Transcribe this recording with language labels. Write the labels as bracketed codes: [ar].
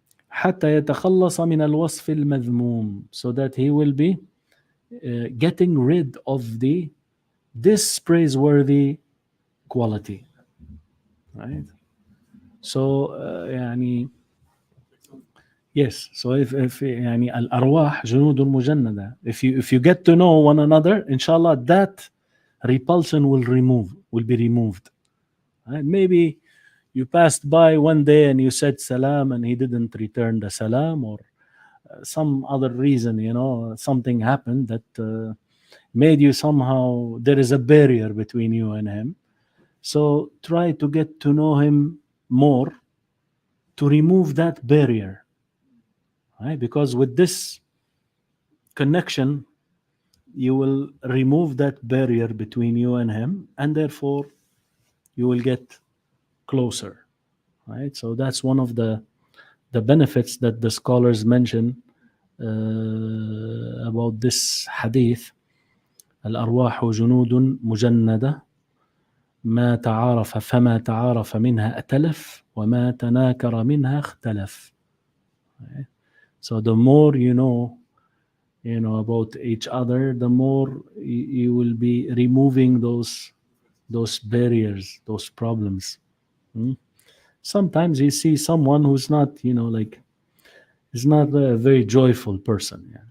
[ar] حتى يتخلص من الوصف المذموم, [en] so that he will be getting rid of this praiseworthy quality, right? So Yes. So if [ar] يعني الأرواح جنود مجندة. [en] If you get to know one another, inshallah, that repulsion will be removed. Right? Maybe you passed by one day and you said salam and he didn't return the salam, or some other reason, something happened that made you somehow, there is a barrier between you and him. So try to get to know him more to remove that barrier, right? Because with this connection, you will remove that barrier between you and him, and therefore you will get closer, right? So that's one of the benefits that the scholars mention about this hadith. [ar] الأرواح جنود مجندة ما تعارف فما تعارف منها ائتلف وما تناكر منها اختلف. [en] Right? So the more you know about each other, the more you will be removing those barriers, those problems. Sometimes you see someone who's not, is not a very joyful person. Yeah?